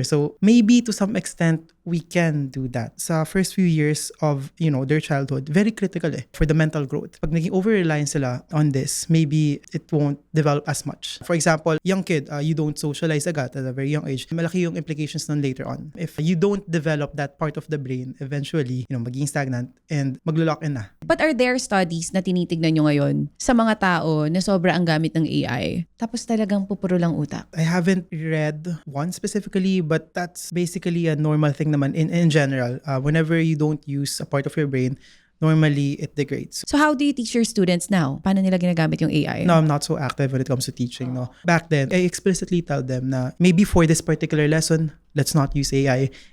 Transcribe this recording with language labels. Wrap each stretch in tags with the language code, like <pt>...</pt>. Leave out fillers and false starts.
<en>So maybe to some extent, we can do that.</en> <tl>Sa</tl> <en>first few years of, their childhood, very critical for the mental growth.</en> <tl>Pag naging</tl> <en>over-reliant sila on this, maybe it won't develop as much. For example, young kid, you don't socialize</en> <tl>agad</tl> <en>at a very young age.</en> <tl>Malaki yung</tl> <en>implications nun later on. If you don't develop that part of the brain, eventually,</en> <tl>magiging</tl> <en>stagnant and maglo-lock in na. But are there studies</en> <tl>na tinitignan nyo ngayon sa mga tao na sobra ang gamit ng AI? Tapos talagang pupuro lang utak?</tl> <en>I haven't read one specifically, but that's basically a normal thing naman in general. Whenever you don't use a part of your brain, normally it degrades. So how do you teach your students now?</en> <tl>Paano nila ginagamit yung AI?</tl> <en>No, I'm not so active when it comes to teaching. No. Back then, I explicitly tell them na maybe for this particular lesson, let's not use AI.</en>